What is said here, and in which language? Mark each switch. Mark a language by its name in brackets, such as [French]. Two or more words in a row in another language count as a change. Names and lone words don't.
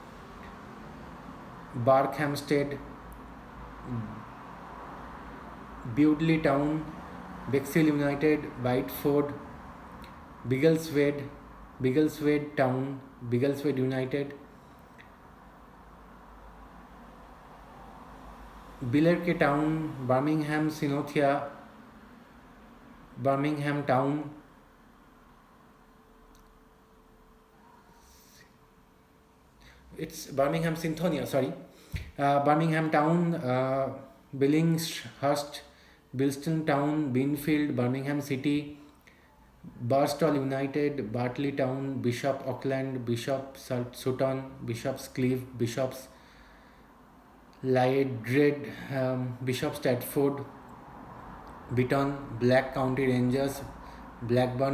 [English] Barkhamsted, Bewdley Town, Bexhill United, Whiteford, Biggleswade Town, Biggleswade United, Billericay Town, Birmingham Synothia, Birmingham Town, it's Birmingham Synthonia, sorry. Birmingham Town, Billingshurst, Bilston Town, Beanfield, Birmingham City, Barstall United, Bartley Town, Bishop Auckland, Bishop Sutton, Bishop's Cleeve, Bishop's Lyedred, Bishop Stratford, Beaton, Black County Rangers, Blackburn